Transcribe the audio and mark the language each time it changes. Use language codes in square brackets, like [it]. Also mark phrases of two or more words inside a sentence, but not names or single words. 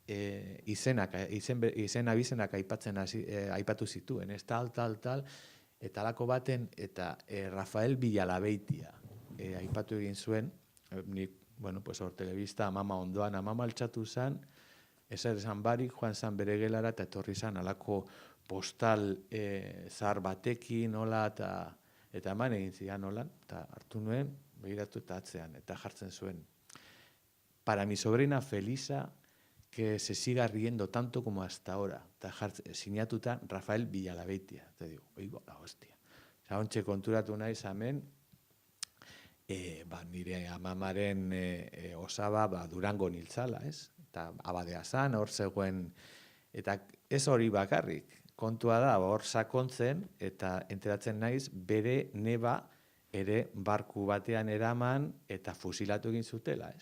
[eu] izen abizenak aipatu zituen, ez tal, eta halako baten, eta Rafael Villalabeitia aipatu egin zuen, nik, hor telebista amama ondoan, amama altxatu zen, ezer esan barik, joan zen bere gelara, eta etorri zen halako postal zahar batekin, hola, eta eman egin zian, hola, eta hartu nuen, begiratu eta atzean, eta jartzen zuen. [es] Para mi sobrina Felisa, que se siga riendo tanto como hasta ahora. [eu] Eta sinatuta Rafael Villalabeitia. [es] Eta digo, oigo, la hostia. [eu] Ontxe konturatu naiz hemen, nire amamaren osaba Durango niltzala, ez? Eta abadea zan, hor zegoen, eta ez hori bakarrik. Kontua da, hor sakontzen, eta enteratzen naiz, bere neba ere barku batean eraman eta fusilatu egin zutela, ez?